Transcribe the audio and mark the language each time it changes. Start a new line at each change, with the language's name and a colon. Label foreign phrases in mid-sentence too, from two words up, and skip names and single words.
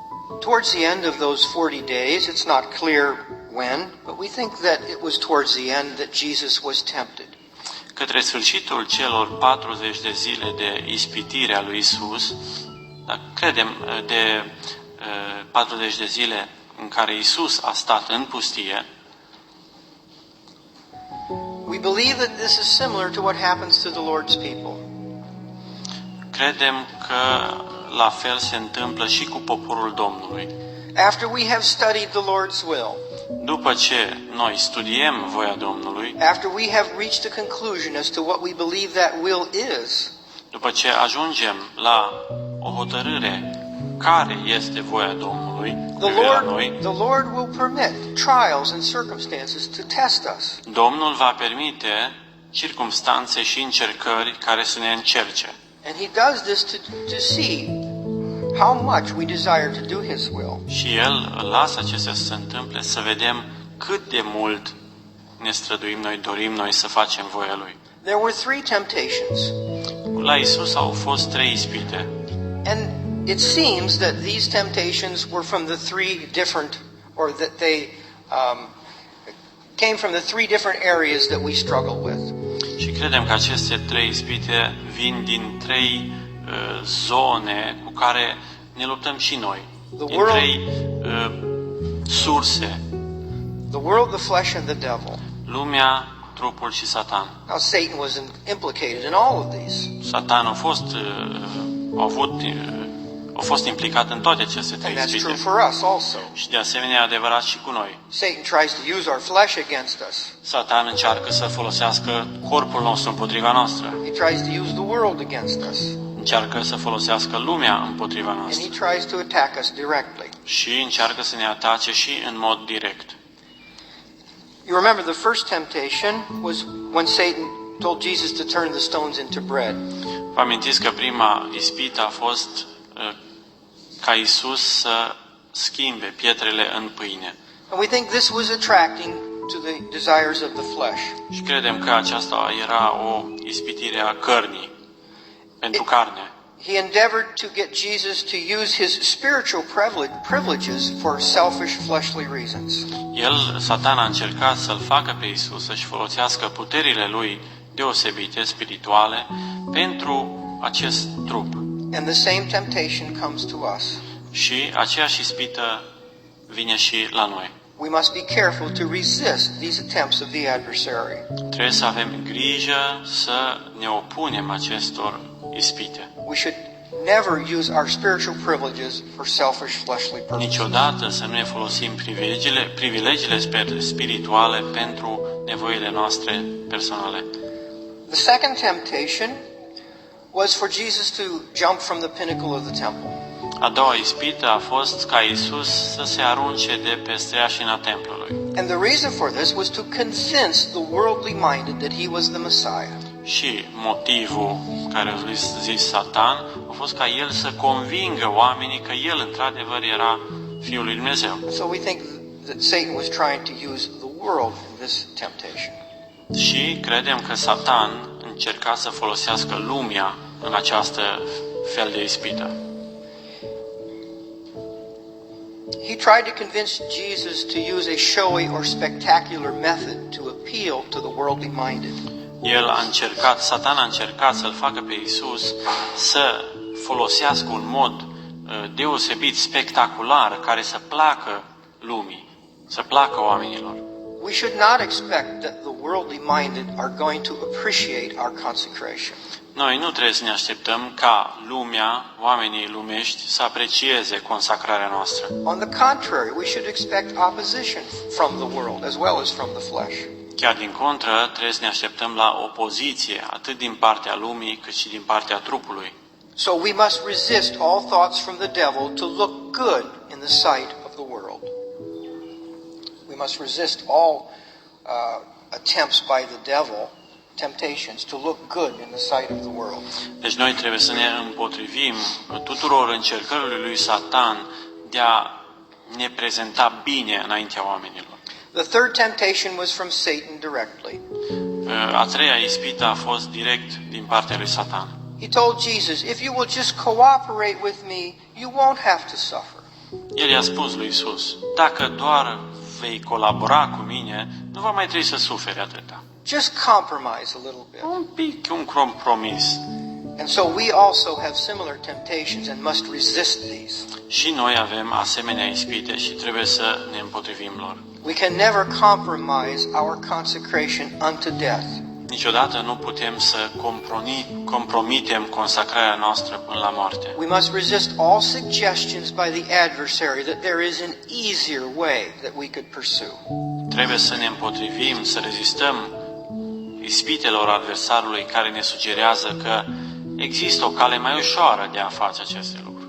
English: Towards the end of those 40 days, it's not clear when, but we think that it was towards the end that Jesus was tempted.
Romanian: Către sfârșitul celor 40 de zile de ispitire a lui Isus, dar credem de 40 de zile în care Isus a stat în pustie,
English: we believe that this is similar to what happens to the Lord's people.
Romanian: credem că la fel se întâmplă și cu poporul Domnului.
English: After we have studied the Lord's will,
Romanian: După ce noi studiem voia Domnului,
English: after we have reached a conclusion as to what we believe that will is,
Romanian: după ce ajungem la o hotărâre care este voia Domnului cu privire la noi,
English: the Lord will permit trials and circumstances to test us.
Romanian: Domnul va permite circumstanțe și încercări care să ne încerce.
English: And He does this to see how much we desire to do His will.
Romanian: Și El lasă acestea să se întâmple, să vedem cât de mult ne străduim noi, dorim noi să facem voia Lui.
English: There were 3 temptations,
Romanian: La Isus au fost 3 ispite.
English: and it seems that these temptations were from the 3 different, or that they came from the 3 different areas that we struggle with.
Romanian: Și credem că aceste 3 ispite vin din 3 zone cu care ne luptăm și noi. Din 3 surse.
English: The world, the flesh, and the devil.
Romanian: Lumea, trupul și Satan.
English: Now Satan was implicated in all of these.
Romanian: Satan a fost implicat în toate aceste 3
English: And that's true
Romanian: ispite.
English: for us also.
Romanian: Și de asemenea e adevărat și cu noi.
English: Satan tries to use our flesh against us.
Romanian: Satan încearcă să folosească corpul nostru împotriva noastră.
English: He tries to use the world against us.
Romanian: Încearcă să folosească lumea împotriva
English: And he
Romanian: noastră.
English: tries to attack us directly.
Romanian: Și încearcă să ne atace și în mod direct.
English: You remember the first temptation was when Satan told Jesus to turn the stones into bread.
Romanian: Vă amintiți că prima ispită a fost ca Isus să schimbe pietrele în pâine.
English: And we think this was attracting to the desires of the flesh.
Romanian: Și credem că aceasta era o ispitire a cărnii, pentru carne.
English: He endeavored to get Jesus to use his spiritual privileges for selfish fleshly reasons.
Romanian: Satan a încercat să-l facă pe Isus să-și folosească puterile lui deosebite, spirituale, pentru acest trup.
English: And the same temptation comes to us.
Romanian: Și aceeași ispită vine și la noi.
English: We must be careful to resist these attempts of the adversary.
Romanian: Trebuie să avem grijă să ne opunem acestor ispite.
English: We should never use our spiritual privileges for selfish fleshly purposes.
Romanian: Niciodată să nu ne folosim privilegiile spirituale pentru nevoile noastre personale.
English: The second temptation was for Jesus to jump from the pinnacle of the temple.
Romanian: A doua ispită a fost ca Isus să se arunce de pe streașina templului.
English: And the reason for this was to convince the worldly minded that he was the Messiah.
Romanian: Și motivul care a zis Satan a fost ca el să convingă oamenii că el într-adevăr era Fiul lui Dumnezeu.
English: So we think that Satan was trying to use the world in this temptation.
Romanian: Și credem că Satan încerca să folosească lumea în această fel de ispită.
English: He tried to convince Jesus to use a showy or spectacular method to appeal to the worldly minded.
Romanian: Satan a încercat să-l facă pe Isus să folosească un mod deosebit, spectacular, care să placă lumii, să placă oamenilor.
English: We should not expect that the worldly minded are going to appreciate our consecration.
Romanian: Noi nu trebuie să ne așteptăm ca lumea, oamenii lumești, să aprecieze consacrarea noastră.
English: On the contrary, we should expect opposition from the world as well as from the flesh.
Romanian: Chiar din contră, trebuie să ne așteptăm la opoziție, atât din partea lumii, cât și din partea trupului.
English: So we must resist all thoughts from the devil to look good in the sight of the world. We must resist all attempts by the devil, temptations, to look good in the sight of the world.
Romanian: Deci noi trebuie să ne împotrivim tuturor încercărilor lui Satan de a ne prezenta bine înaintea oamenilor.
English: The third temptation was from Satan directly.
Romanian: A treia ispită a fost direct din partea lui Satan.
English: He told Jesus, if you will just cooperate with me, you won't have to suffer.
Romanian: El i-a spus lui Isus, dacă doar vei colabora cu mine, nu va mai trebui să suferi atâta.
English: Just compromise a little bit.
Romanian: Un pic, un compromis.
English: And so we also have similar temptations and must resist these.
Romanian: Și noi avem asemenea ispite și trebuie să ne împotrivim lor.
English: We can never compromise our consecration unto death.
Romanian: Niciodată nu putem să compromitem consacrarea noastră până la moarte.
English: We must resist all suggestions by the adversary that there is an easier way that we could pursue.
Romanian: Trebuie să ne împotrivim, să rezistăm ispitelor adversarului care ne sugerează că există o cale mai ușoară de a face aceste lucruri.